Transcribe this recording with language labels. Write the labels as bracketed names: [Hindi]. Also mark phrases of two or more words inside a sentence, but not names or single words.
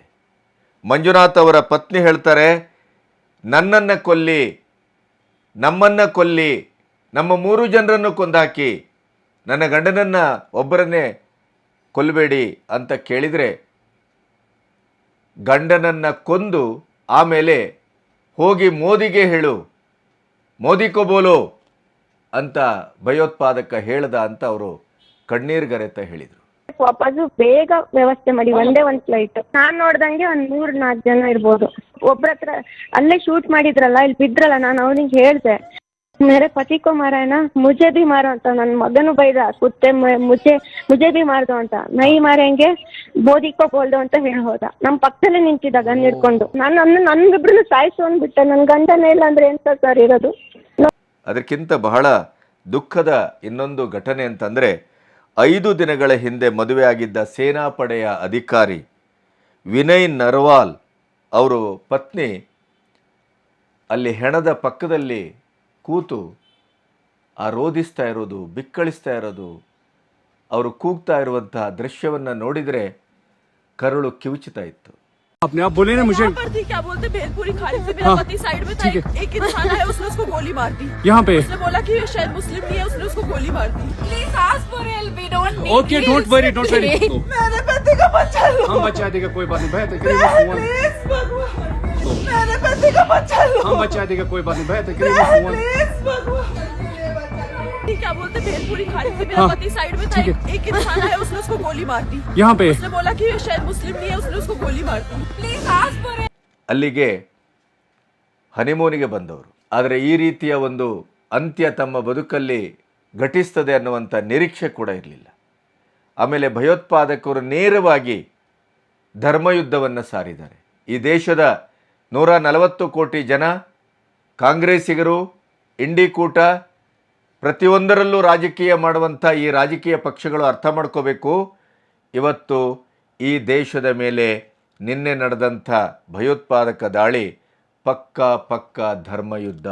[Kannada] ಮಂಜುನಾಥ್ ಅವರ ಪತ್ನಿ ಹೇಳ್ತಾರೆ, ನನ್ನನ್ನು ಕೊಲ್ಲಿ, ನಮ್ಮನ್ನು ಕೊಲ್ಲಿ, ನಮ್ಮ 3 ಜನರನ್ನು ಕೊಂದಾಕಿ, ನನ್ನ ಗಂಡನನ್ನು ಒಬ್ಬರನ್ನೇ ಕೊಲ್ಲಬೇಡಿ ಅಂತ ಕೇಳಿದರೆ, ಗಂಡನನ್ನು ಕೊಂದು ಆಮೇಲೆ ಹೋಗಿ ಮೋದಿಗೆ ಹೇಳು, [Hindi] मोदी को बोलो [Kannada] ಅಂತ ಭಯೋತ್ಪಾದಕ ಹೇಳ್ದ ಅಂತ ಅವರು ಕಣ್ಣೀರ್ಗರೆತ ಹೇಳಿದರು. ವಾಪಸ್ ಬೇಗ ವ್ಯವಸ್ಥೆ ಮಾಡಿ, ಒಂದೇ ಒಂದು ಫ್ಲೈಟ್. ನಾನು ನೋಡ್ದಂಗೆ ಒಂದು 3-4 ಜನ ಇರ್ಬೋದು. ಒಬ್ರ ಹತ್ರ ಅಲ್ಲೇ ಶೂಟ್ ಮಾಡಿದ್ರಲ್ಲ, ಇಲ್ಲಿ ಬಿದ್ರಲ್ಲ, ನಾನು ಅವನಿಗೆ ಹೇಳಿದೆ [Hindi] मेरे पति को मारा है ना, मुझे भी मारो [Kannada] ಅಂತ ನನ್ನ ಮಗನು ಬೈದ [Hindi] कुत्ते मुझे भी [Kannada] ಮಾರ್ದು ಅಂತ [Hindi] नहीं मारेंगे मोदी को [Kannada] ಬೋಲ್ದು ಅಂತ ಹೇಳಿ ಹೋದ. ನಮ್ಮ ಪಕ್ಕದಲ್ಲೇ ನಿಂತಿದ್ದ ಗನ್ ಹಿಡ್ಕೊಂಡು. ನನ್ನಿಬ್ರು ಸಾಯಿಸು ಅಂದ್ಬಿಟ್ಟೆ. ನನ್ನ ಗಂಡನೇ ಇಲ್ಲ ಅಂದ್ರೆ ಎಂತ ಸರ್ ಇರೋದು. ಅದಕ್ಕಿಂತ ಬಹಳ ದುಃಖದ ಇನ್ನೊಂದು ಘಟನೆ ಅಂತಂದರೆ 5 ದಿನಗಳ ಹಿಂದೆ ಮದುವೆಯಾಗಿದ್ದ ಸೇನಾಪಡೆಯ ಅಧಿಕಾರಿ ವಿನಯ್ ನರ್ವಾಲ್ ಅವರು ಪತ್ನಿ ಅಲ್ಲಿ ಹೆಣದ ಪಕ್ಕದಲ್ಲಿ ಕೂತು ರೋಧಿಸ್ತಾ ಇರೋದು, ಬಿಕ್ಕಳಿಸ್ತಾ ಇರೋದು, ಅವರು ಕೂಗ್ತಾ ಇರುವಂತಹ ದೃಶ್ಯವನ್ನು ನೋಡಿದರೆ ಕರುಳು ಕಿವುಚುತ್ತಾ ಇತ್ತು. [Hindi] अपने आप बोले ना मुझे थी, क्या बोलते भेलपुरी खाने से मेरा पति साइड में था, एक इंसान है उसने उसको गोली मार दी यहाँ पे. उसने बोला कि शायद मुस्लिम नहीं है, उसने उसको गोली मार दी. [English] please ask for help, we don't need. okay don't worry [Hindi] मेरे पति का बच्चा लो. हम बचा देगा, कोई बात नहीं भैया. प्लीज भगवान, मेरे पति का बच्चा लो. हम बचा देगा, कोई बात नहीं भैया. प्लीज भगवान. क्या बोलते भेलपुरी खाने से मेरा पति साइड में था, एक इंसान है उसने उसको गोली मार दी यहाँ पे. उसने बोला कि शायद मुस्लिम नहीं है, उसने उसको गोली मार दी. [English] please ask for [Kannada] ಅಲ್ಲಿಗೆ ಹನಿಮೂನಿಗೆ ಬಂದವರು. ಆದರೆ ಈ ರೀತಿಯ ಒಂದು ಅಂತ್ಯ ತಮ್ಮ ಬದುಕಲ್ಲಿ ಘಟಿಸ್ತದೆ ಅನ್ನುವಂಥ ನಿರೀಕ್ಷೆ ಕೂಡ ಇರಲಿಲ್ಲ. ಆಮೇಲೆ ಭಯೋತ್ಪಾದಕರು ನೇರವಾಗಿ ಧರ್ಮಯುದ್ಧವನ್ನು ಸಾರಿದ್ದಾರೆ. ಈ ದೇಶದ 140 ಕೋಟಿ ಜನ, ಕಾಂಗ್ರೆಸ್ಸಿಗರು, ಇಂಡಿಕೂಟ, ಪ್ರತಿಯೊಂದರಲ್ಲೂ ರಾಜಕೀಯ ಮಾಡುವಂಥ ಈ ರಾಜಕೀಯ ಪಕ್ಷಗಳು ಅರ್ಥ ಮಾಡ್ಕೋಬೇಕು, ಇವತ್ತು ಈ ದೇಶದ ಮೇಲೆ ನಿನ್ನೆ ನಡೆದಂಥ ಭಯೋತ್ಪಾದಕ ದಾಳಿ ಪಕ್ಕಾ ಧರ್ಮಯುದ್ಧ.